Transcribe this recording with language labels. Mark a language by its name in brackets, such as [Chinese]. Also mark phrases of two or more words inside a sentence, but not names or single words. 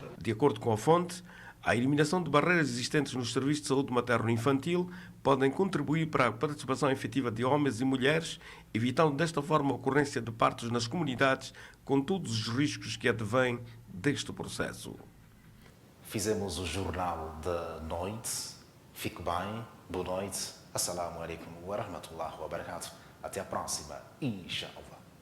[Portuguese] De acordo com a fonte, a eliminação de barreiras existentes nos serviços de saúde materno-infantil podem contribuir para a participação efetiva de homens e mulheres, evitando desta forma a ocorrência de partos nas comunidades, com todos os riscos que advêm deste processo. Fizemos o jornal da noite. Fique bem, boa noite. [Arabic] السلام عليكم ورحمة الله وبركاته. [Portuguese] Até a próxima, inshallah.